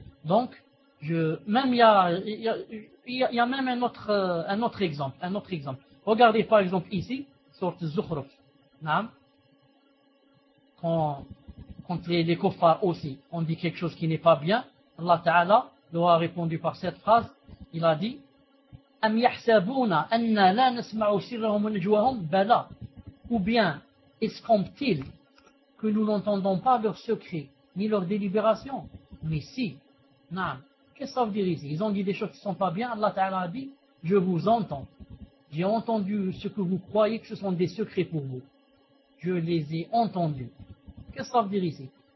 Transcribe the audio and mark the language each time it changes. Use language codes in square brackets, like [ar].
[fr] Donc, il y a même un autre exemple. Regardez par exemple ici, sorte Zukhruf. Naam. Quand les kuffars aussi ont dit quelque chose qui n'est pas bien, Allah Ta'ala leur a répondu par cette phrase. Il a dit [ar] أَمْ يَحْسَبُونَ أَنَّا لَا نَسْمَعُ سِرَّهُمْ وَنَجْوَهُمْ بَلَا. [fr] Ou bien, escompte-t-il que nous n'entendons pas leurs secrets, ni leurs délibérations? Mais si. Naam. Qu'est-ce que ça veut dire ici? Ils ont dit des choses qui ne sont pas bien. Allah Ta'ala a dit, je vous entends. J'ai entendu ce que vous croyez que ce sont des secrets pour vous. Je les ai entendus. Qu'est-ce que ça veut dire ici?